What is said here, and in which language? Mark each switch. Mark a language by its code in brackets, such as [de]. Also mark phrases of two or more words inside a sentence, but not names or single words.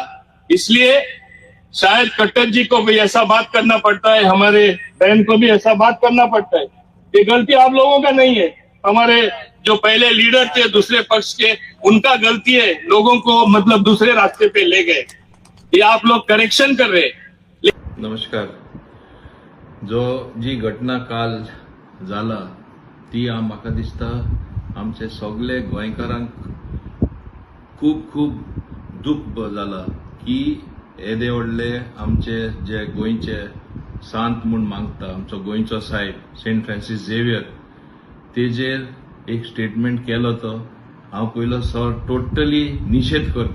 [hi] इसलिए शायद कट्टर जी को भी ऐसा बात करना पड़ता है, हमारे बहन को भी ऐसा बात करना पड़ता है। ये गलती आप लोगों का नहीं है, हमारे जो पहले लीडर थे दूसरे पक्ष के, उनका गलती है। लोगों को मतलब दूसरे रास्ते पे ले गए, ये आप लोग करेक्शन कर रहे। [kok] नमस्कार. जो जी घटना काल जाला ती म्हाका दिसता आमचे सगळे गोंयकारांक खूब खूब दुख जाला की येदे व्हडले आमचे जे गोंयचे सांत म्हूण मागता आमचो गोंयचो साहेब सेंट फ्रांसीस झेवियर तेजेर एक स्टेटमेंट केलो तो हांव पयलो टोटली निशेध करता.